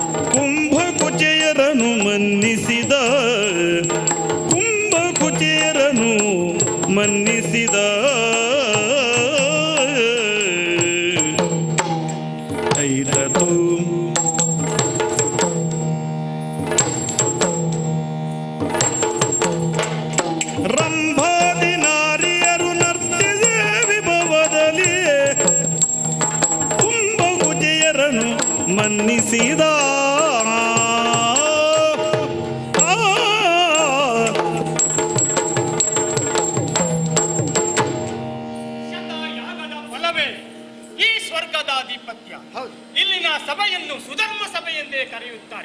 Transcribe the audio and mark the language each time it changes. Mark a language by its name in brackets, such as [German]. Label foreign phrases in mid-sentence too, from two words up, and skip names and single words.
[Kannada] ಕುಂಭಕುಚೇಯರನು ಮನ್ನಿಸಿದ ಕುಂಭಕುಚೇಯರನು ಮನ್ನಿಸಿದ ಐದತು ರಂಭಾದಿ ನಾರಿಯರು ನರ್ತಿಸೆ ವಿಭವದಲ್ಲಿ ಕುಂಭಕುಚೇಯರನು ಮನ್ನಿಸಿದ ಫಲವೇ ಈ ಸ್ವರ್ಗದಾಧಿಪತ್ಯ. ಇಲ್ಲಿನ ಸಭೆಯನ್ನು ಸುಧರ್ಮ ಸಭೆ ಎಂದೇ ಕರೆಯುತ್ತಾರೆ.